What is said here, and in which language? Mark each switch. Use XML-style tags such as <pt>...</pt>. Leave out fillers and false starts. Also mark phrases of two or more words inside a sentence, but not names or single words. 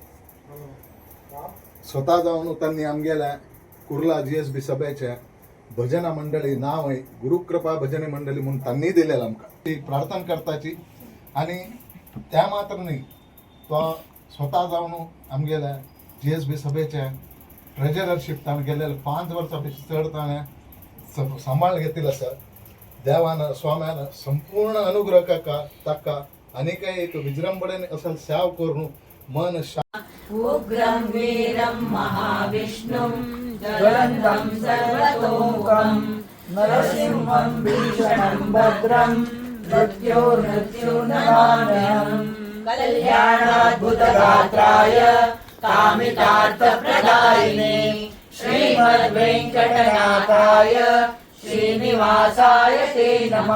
<kok>स्वता जावन तांणी आमगेल्या कुर्ला GSB सभेच्या भजना मंडळी नांव आहे गुरुकृपा भजनी मंडळी म्हणून तांणी दिलेलं आमकां ती प्रार्थना करताची आनी त्या मात्र न्ही तो स्वता जावन आमगेल्या GSB सभेच्या ट्रेजररशीप ताणें गेलेले 5 वर्सां चड ताणें सांबाळ घेतिल्लो आसा। देवान स्वाम्यान संपूर्ण अनुग्रह ताका आनीकय एक विजृंभणेन असो सेवा करून मन</kok> <sa>उग्रं वीरं महाविष्णुं ज्वलन्तं सर्वतोमुखं नरसिंहं भीषणं भद्रं मृत्युर्नमाम्यहं कल्याणाद्भुतगात्राय कामितार्थप्रदायिने श्रीमद्वेंकटनाथाय श्रीनिवासाय ते नमः।</sa>